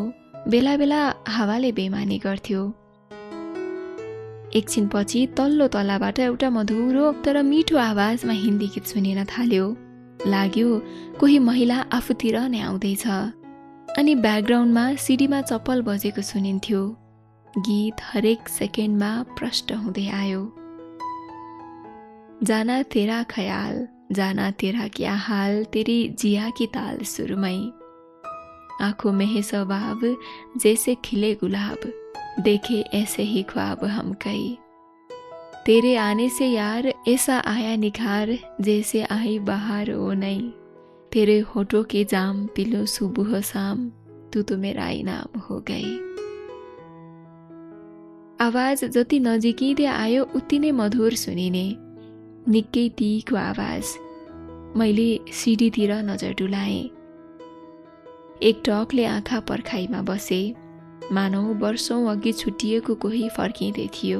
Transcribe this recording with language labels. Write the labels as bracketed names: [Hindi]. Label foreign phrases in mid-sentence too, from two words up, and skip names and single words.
[Nepali] बेला बेला हावाले बेमानी गर्थ्यो। एकछिनपछि तल्लो तलाबाट एउटा मधुरो तर मिठो आवाजमा हिन्दी गीत सुनिन थाल्यो। लाग्यो कोही महिला आफूतिर नै आउँदैछ। अनि ब्याकग्राउन्डमा सिडीमा चप्पल बजेको सुनिन्थ्यो। गीत हरेक सेकेन्डमा प्रष्ट हुँदै आयो। [Hindi] जाना तेरा ख्याल, जाना तेरा क्या हाल, तेरी जिया की ताल सुरमई, आंखों में है स्वभाव जैसे खिले गुलाब, देखे ऐसे ही ख्वाब हम कई, तेरे आने से यार ऐसा आया निखार, जैसे आई बहार ओ नई, तेरे होठों के जाम पिलो सुबह शाम, तू तो मेरा इनाम हो गई। [Nepali] आवाज जति नजिकिँदै आयो उति नै मधुर सुनिने। निकै तीको आवाज। मैले सिडीतिर नजर डुलाएँ। एकटकले आँखा पर्खाइमा बसे। मानौ वर्षौं अघि छुट्टिएको कोही फर्किँदै थियो।